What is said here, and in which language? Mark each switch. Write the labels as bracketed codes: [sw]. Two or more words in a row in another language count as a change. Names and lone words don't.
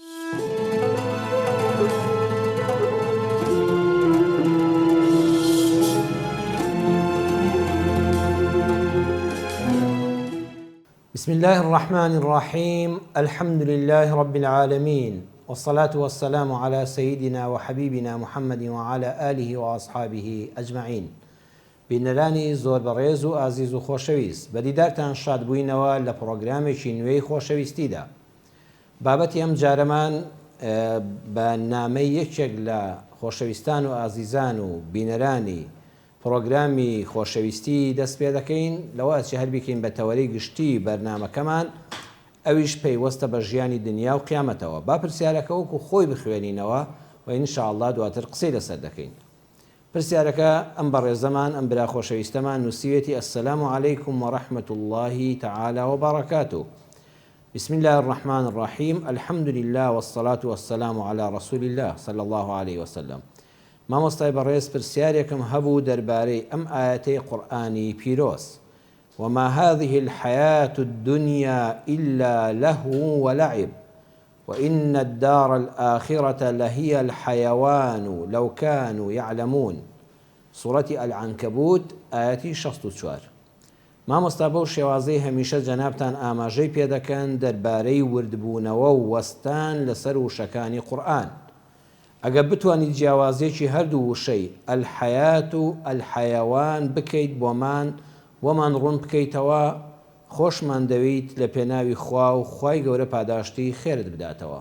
[ar] بسم الله الرحمن الرحيم. الحمد لله رب العالمين، والصلاة والسلام على سيدنا وحبيبنا محمد وعلى آله وأصحابه أجمعين. [ckb] بینەرانی زۆر بەڕێز و ئازیز و خۆشەویست، بەدیدارتان شاد بووینەوە لە پرۆگرامێکی نوێی خۆشەویستیدا. بابەتی ئەم جارەمان بە نامەی یەکێک لە خۆشەویستان و ئازیزان و بینەرانی پرۆگرامی خۆشەویستی دەست پێ دەکەین، لەوە چی هەر بیکەین بە تەوەرەی گشتی بەرنامەکەمان، ئەویش پەیوەستە بە ژیانی دنیا و قیامەتەوە. با پرسیارەکە وەکو خۆی بخوێنینەوە و ئینشاءالله دواتر قسەی لەسەر دەکەین. پرسیارەکە ئەم بەڕێزەمان، ئەم برا خۆشەویستەمان نووسیوێتی: [ar] السلام عليكم ورحمة الله تعالى وبركاته. بسم الله الرحمن الرحيم. الحمد لله والصلاة والسلام على رسول الله صلى الله عليه وسلم. [ckb] مامۆستای بەڕێز، پرسیارێکم هەبوو دەربارەی ئەم ئاەتەی قورئانی پیرۆز: [ar] وما هذه الحياة الدنيا إلا لهو ولعب وإن الدار الآخرة لهي الحيوان لو كانوا يعلمون. سورة العنكبوت آياتي 64. [ckb] مامۆستا بەو شێوازەی هەمیشە جەنابتان ئاماژەی پێ دەکەن دەربارەی وردبوونەوە و وەستان لەسەر وشەکانی قورئان. ئەگە بتوانیت جیاوازێکی هەردوو وشەی [ar] الحەیات و الحەیەوان [ckb] بکەیت بۆمان وەمان ڕوون بکەیتەوە، خۆشمان دەویت لە پێناوی خوا و خوای گەورە پاداشتی خێرت بداتەوە.